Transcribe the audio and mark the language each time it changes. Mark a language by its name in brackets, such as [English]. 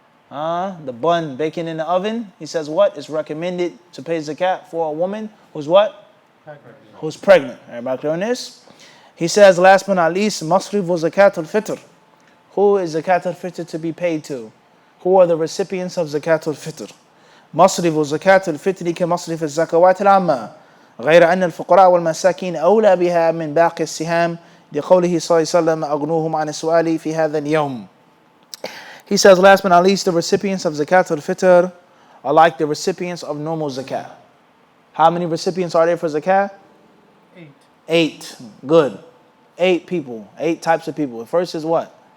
[English] The bun baking in the oven. He says what? It's recommended to pay zakat for a woman who's what? Who's pregnant. Everybody clear on this? He says, last but not least, Masrif wa Zakatul Fitr. Who is Zakatul Fitr to be paid to? Who are the recipients of Zakatul Fitr? [Arabic] Masrif wa Zakatul Fitr كمصرف الزكوات العامة غير أن الفقراء والمساكين أولى بها من باقي السهام لقوله صلى الله عليه وسلم أغنوهم عن السؤال في هذا اليوم. [English] He says, last but not least, the recipients of Zakatul Fitr are like the recipients of normal zakat. How many recipients are there for zakat? 8. Good. 8 people. 8 types of people. The first is what?